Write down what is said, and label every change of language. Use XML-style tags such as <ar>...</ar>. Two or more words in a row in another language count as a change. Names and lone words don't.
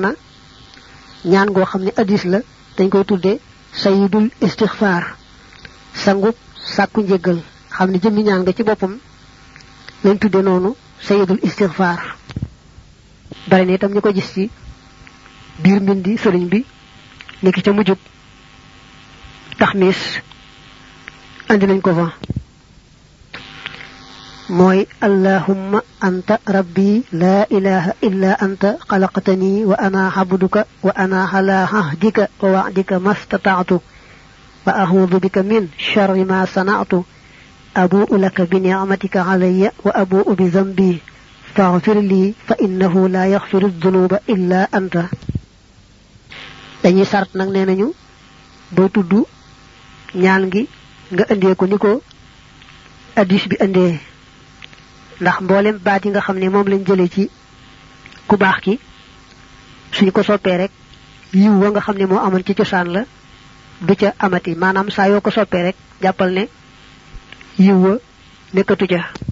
<wo>na ñaan goo xam ne hadiis la dañ koy tudde</wo> <ar>سيد الاستغفار</ar> <wo>sangub sàkku njëgal xam ne jëmmi ñaan nga ci boppam lañ tudde noonu</wo> <ar>سيد الاستغفار</ar> <wo>bari na itam ñu ko gis ci biir mbindi sëriñ bi niki ca mujjub taxmis andi nañ ko fa</wo> <ar>mooy اللهم أنت ربي لا إله إلا أنت خلقتني وأنا عبدك وأنا على عهدك ووعدك ما استطعت وأعوذ بك من شر ما صنعت أبوء لك بنعمتك علي وأبوء بذنبي فاغفر لي فإنه لا يغفر الذنوب إلا أنت dañuy</ar> <wo>sart nag nee nañu boo tudd ñaan gi nga indee ko ni ko hadiis bi indee ndax mboolem baat yi nga xam ne moom lañ jëlee ci ku baax ki suñu ko soppee rek yiw wa nga xam ne moo amoon ci cosaan la du ca amati maanaam saa yoo ko soppee rek jàppal ne yiw wa nekkatu ca</wo>